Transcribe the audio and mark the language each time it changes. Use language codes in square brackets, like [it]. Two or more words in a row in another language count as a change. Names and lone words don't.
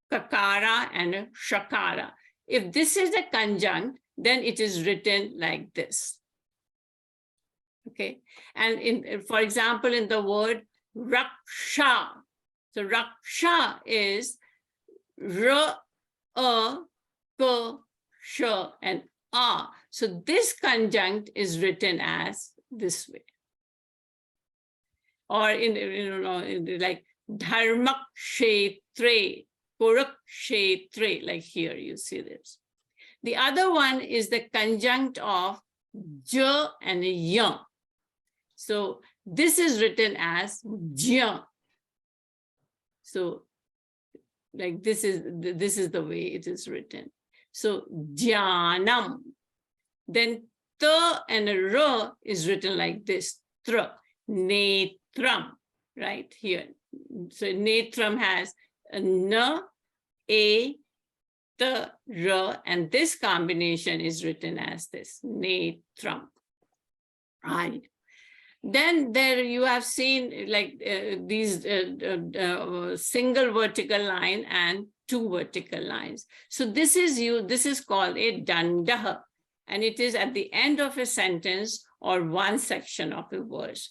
[en] kakara and a shakara. If this is a conjunct, then it is written like this. Okay, and for example, in the word raksha, so raksha is ra, a, ka, sha, and a. So this conjunct is written as this way. Or in like [sa] dharmakshetre, kurukshetre, [en] like here you see this. The other one is the conjunct of ja and ya. So this is written as ja. So like this is the way it is written. So jnanam. Then ta and ra is written like this. Tra, netram, right here. So netram has a na, a, ta, ra, and this combination is written as this, netram. Right. Then there you have seen like these single vertical line and two vertical lines. So this is called a dandaha, and it is at the end of a sentence or one section of a verse.